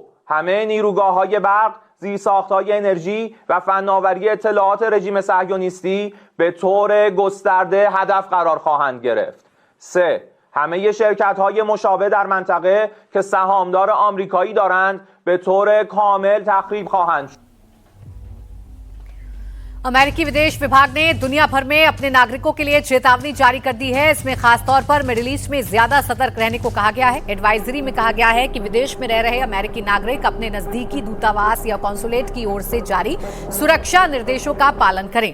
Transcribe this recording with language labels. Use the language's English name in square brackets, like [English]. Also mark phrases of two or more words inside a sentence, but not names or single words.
[Persian] همه نیروگاه‌های برق، زیرساخت‌های انرژی و فناوری اطلاعات رژیم صهیونیستی به طور گسترده هدف قرار خواهند گرفت. 3. همه شرکت‌های مشابه در منطقه که سهامدار آمریکایی دارند به طور کامل تخریب خواهند شد. [Hindi] अमेरिकी विदेश विभाग ने दुनिया भर में अपने नागरिकों के लिए चेतावनी जारी कर दी है। इसमें खासतौर पर मिडिल ईस्ट में ज्यादा सतर्क रहने को कहा गया है। एडवाइजरी में कहा गया है कि विदेश में रह रहे अमेरिकी नागरिक अपने नजदीकी दूतावास या कॉन्सुलेट की ओर से जारी सुरक्षा निर्देशों का पालन करें।